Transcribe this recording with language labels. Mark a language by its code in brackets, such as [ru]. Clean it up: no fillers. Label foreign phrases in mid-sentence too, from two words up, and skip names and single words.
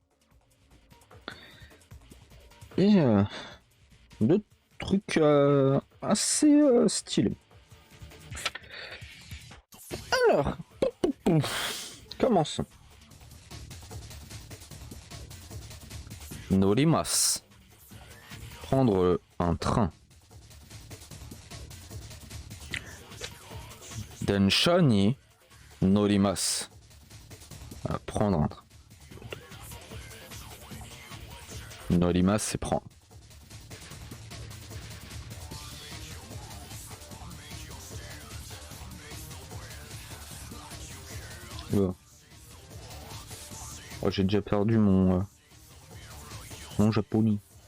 [fr] Et d'autres trucs assez stylés. Alors, commençons. Norimasu. Prendre un train. [ja] 電車に乗ります. [fr] Prendre un train. Norimasu, c'est prendre. Oh, j'ai déjà perdu mon japonais.